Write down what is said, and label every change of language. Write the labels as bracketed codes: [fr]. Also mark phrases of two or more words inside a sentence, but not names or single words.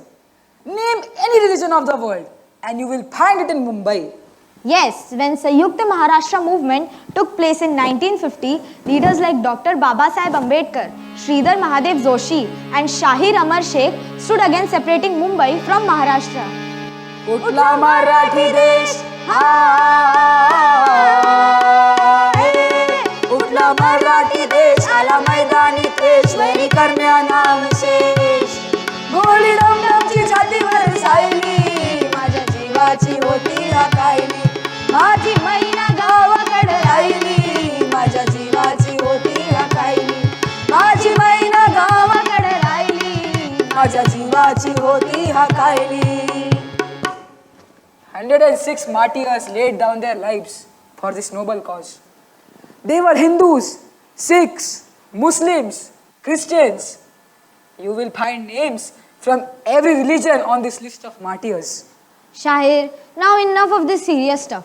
[en] Name any religion of the world and you will find it in Mumbai. Yes, when Sanyukta Maharashtra movement took place in 1950, leaders like Dr. Babasaheb Ambedkar, Sridhar Mahadev Joshi and Shahir Amar Sheikh stood against separating Mumbai from Maharashtra. [mr] उठला मराठी देश, उठला मराठी देश, आला मैदानी त्वेष, वैरी करम्या नाम शेष. गोळी दम दमची छातीवर सैली, माझ्या जीवाची होती हकायली. माझी मैना गावाकडे राहिली माझ्या जीवाची होती हकायली माझी मैना गावाकडे राहिली माझ्या जीवाची होती हकायली [en] 106 martyrs laid down their lives for this noble cause. They were Hindus, Sikhs, Muslims, Christians. You will find names from every religion on this list of martyrs. Shahir, now enough of this serious stuff.